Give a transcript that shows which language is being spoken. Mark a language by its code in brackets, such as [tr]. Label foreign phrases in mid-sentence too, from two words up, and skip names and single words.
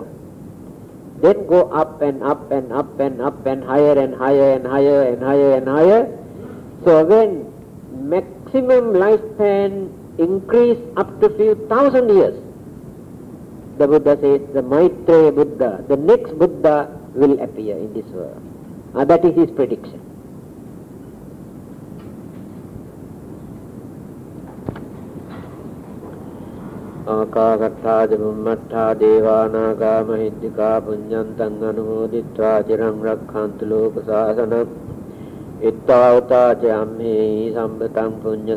[en] Then go up and up and up and up and higher and higher and higher and higher and higher. So when maximum lifespan increase up to few thousand years, the Buddha says the Maitreya Buddha, the next Buddha will appear in this world. That is his prediction. [pi] Akakatta Jabummatta Devanaga Mahiddhika Punyantang Anumoditva Chiram Rakhantu Lokasasanam Ittavata Chamhe Sambatang Punya